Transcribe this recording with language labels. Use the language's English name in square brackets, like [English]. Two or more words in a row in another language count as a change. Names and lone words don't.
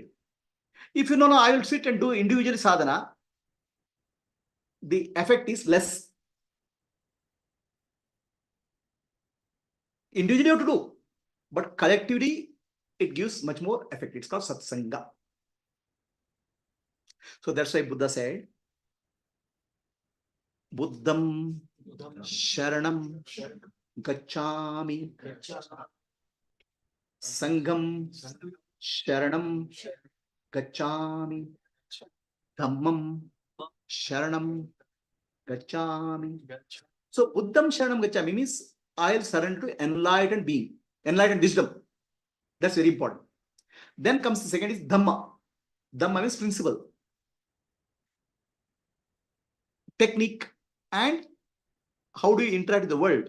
[English] If you know, I will sit and do individual sadhana, the effect is less. Individually you have to do, but collectively it gives much more effect. It's called satsanga. So that's why Buddha said, [Pali] Buddham Sharanam Gacchami Sangam Sharanam Gacchami Dhammam Sharanam Gacchami. [English] So [Pali] Buddham Sharanam Gacchami [English] means I'll surrender to enlightened being, enlightened wisdom. That's very important. Then comes the second is Dhamma. Dhamma means principle, technique, and how do you interact with the world.